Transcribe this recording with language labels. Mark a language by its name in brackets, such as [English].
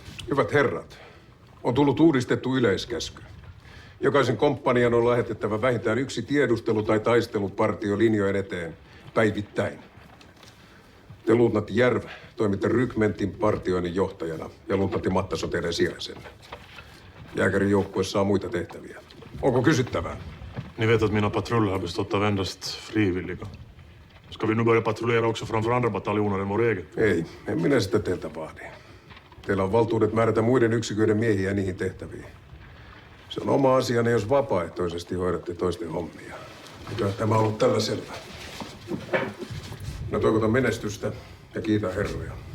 [Finnish] Hyvät herrat, on tullut uudistettu yleiskäsky. Jokaisen komppanian on lähetettävä vähintään yksi tiedustelu- tai taistelupartio linjojen eteen päivittäin. Te luutnantti Järv toimitte rykmentin partioinnin johtajana ja luutnantti Mattas on teidän sijaisenne. Jääkärin joukkue saa muita tehtäviä. Onko kysyttävää? [Swedish] Ni vet att mina patruller har bestått av endast frivilliga. Ska vi nu börja patrullera också framför andra bataljoner än vår egen? [Finnish] Ei, en minä sitä teiltä vaadi. Teillä on valtuudet määrätä muiden yksiköiden miehiä niihin tehtäviin. Se on oma asianne, jos vapaaehtoisesti hoidatte toisten hommia. Eikä tämä ollut tällä selvä. No toivotan menestystä ja kiitän herroja.